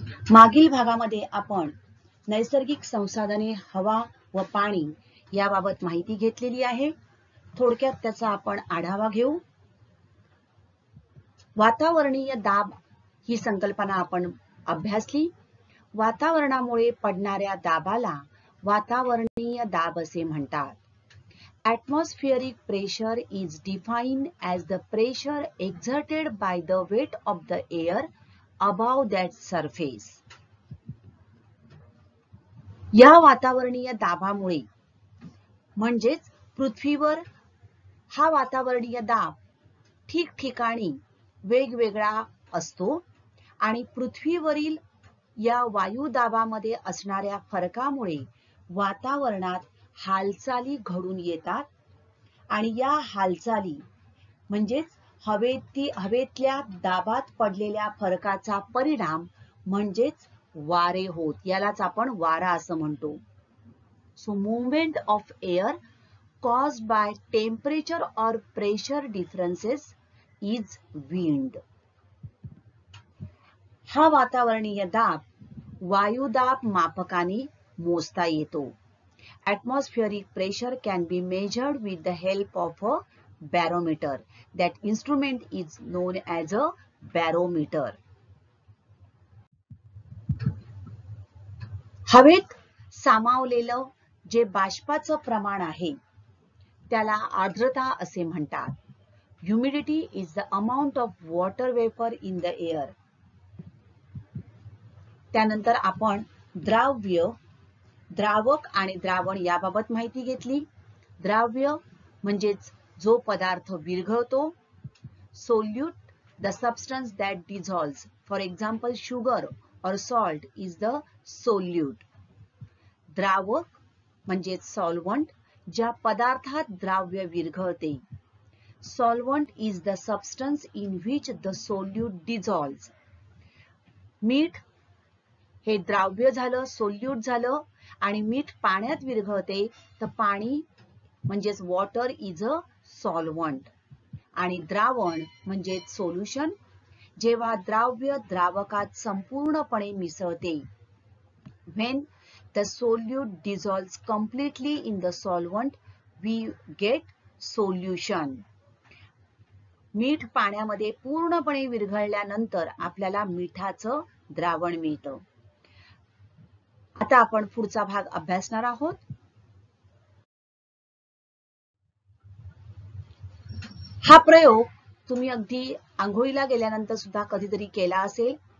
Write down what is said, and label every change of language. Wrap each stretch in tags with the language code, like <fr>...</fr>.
<mr>मागील भागामध्ये आपण नैसर्गिक संसाधने हवा व पाणी याबाबत माहिती घेतलेली आहे। थोडक्यात त्याचा आपण आढावा घेऊ। वातावरणीय दाब ही संकल्पना आपण अभ्यासली। वातावरणामुळे पडणाऱ्या दाबाला वातावरणीय दाब असे म्हणतात।</mr> <en>Atmospheric pressure is defined as the pressure exerted by the weight of the air above that surface.</en> <mr>या वातावरणीय दाबामुळे म्हणजेच पृथ्वीवर हा वातावरणीय दाब ठिकठिकाणी वेगवेगळा असतो आणि पृथ्वीवरील या वायुदाबामध्ये असणाऱ्या फरकामुळे वातावरणात हालचाली घडून येतात आणि या हालचाली म्हणजेच हवेतल्या दाबात पडलेल्या फरकाचा परिणाम म्हणजेच वारे होत, यालाच आपण वारा असं म्हणतो।</mr> <en>So movement of air caused by temperature or pressure differences is wind.</en> <mr>हा वातावरणीय दाब वायुदाब मापकाने मोजता येतो।</mr> <en>Atmospheric pressure can be measured with the help of a barometer. That instrument is known as a barometer.</en> <mr>हवेत सामावलेलं जे बाष्पाचं प्रमाण आहे त्याला आर्द्रता असे म्हणतात।</mr> <en>Humidity is the amount of water vapor in the air.</en> <mr>त्यानंतर आपण द्राव्य, द्रावक आणि द्रावण याबाबत माहिती घेतली। द्राव्य म्हणजेच जो पदार्थ विरघळतो।</mr> <en>Solute, the substance that dissolves. For example, sugar or salt is the solute.</en> <mr>द्रावक म्हणजेच solvent, ज्या पदार्थात द्राव्य विरघळते।</mr> <en>Solvent is the substance in which the solute dissolves.</en> <mr>मीठ हे द्राव्य झालं, सोल्यूट झालं आणि मीठ पाण्यात विरघळते तर पाणी म्हणजेच</mr> <en>water is a solvent</en> <mr>आणि द्रावण म्हणजेच सोल्युशन। जेव्हा द्राव्य द्रावकात संपूर्णपणे मिसळते,</mr> <en>when the solute dissolves completely in the solvent, we get solution.</en> <mr>मीठ पाण्यामध्ये पूर्णपणे विरघळल्यानंतर आपल्याला मिठाचं द्रावण मिळतं। आता आपण पुढचा भाग अभ्यासणार आहोत। हा प्रयोग तुम्ही अगदी आंघोळीला गेल्यानंतर सुद्धा कधीतरी केला असेल।</mr>